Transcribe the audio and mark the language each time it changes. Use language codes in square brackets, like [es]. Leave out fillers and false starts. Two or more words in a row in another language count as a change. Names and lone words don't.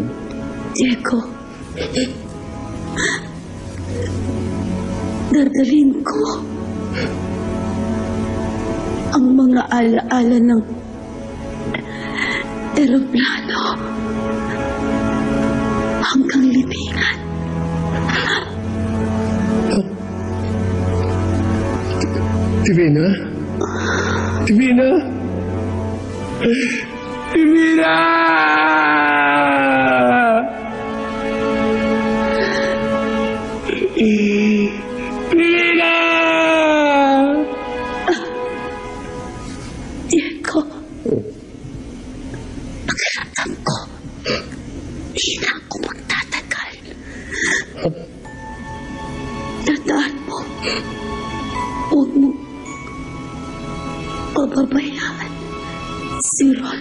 [tl] Diego, dadalhin ko ang mga alaala ng aeroplano hanggang libingan. Divina? Divina? Divina! Divina! Diego, pakiramdam ko, hindi na ako magtatagal. Tandaan mo, huwag mo pababayaan si Ron.